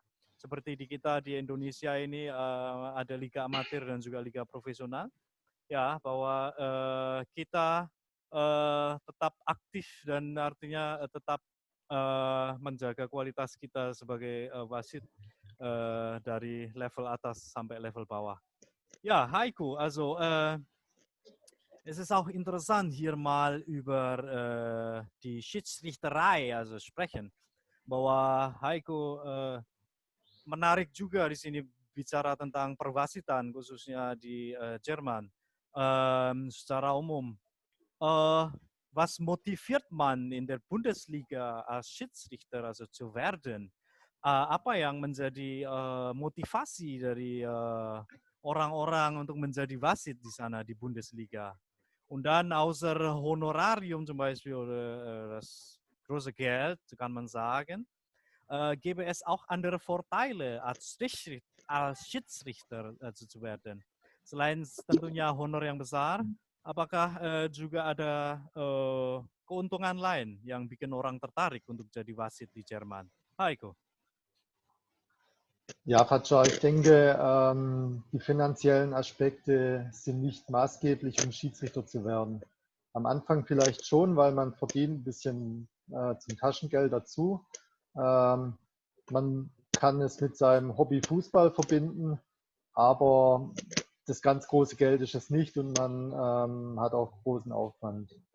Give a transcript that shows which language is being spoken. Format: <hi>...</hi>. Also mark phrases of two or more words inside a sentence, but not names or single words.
<id>Seperti di kita di Indonesia ini ada liga amatir dan juga liga profesional. Ya, bahwa kita tetap aktif dan artinya tetap menjaga kualitas kita sebagai wasit dari level atas sampai level bawah.</id> <de>Ja, Heiko, also es ist auch interessant, hier mal über die Schiedsrichterei also sprechen.</de> <id>Bahwa Heiko menarik juga di sini bicara tentang perwasitan khususnya di Jerman. Secara umum,</id> <de>was motiviert man in der Bundesliga als Schiedsrichter also zu werden?</de> <id>Apa yang menjadi motivasi dari orang-orang untuk menjadi wasit di sana di Bundesliga?</id> <de>Und dann außer Honorarium zum Beispiel das große Geld, kann man sagen, gäbe es auch andere Vorteile als Schiedsrichter zu werden.</de> <id>Selain tentunya honor yang besar, apakah juga ada keuntungan lain yang bikin orang tertarik untuk jadi wasit di Jerman? Heiko.</id> <de>Ja, Fatschar, ich denke, die finanziellen Aspekte sind nicht maßgeblich, um Schiedsrichter zu werden. Am Anfang vielleicht schon, weil man verdient ein bisschen zum Taschengeld dazu. Man kann es mit seinem Hobby Fußball verbinden, aber das ganz große Geld ist es nicht und man hat auch großen Aufwand.</de>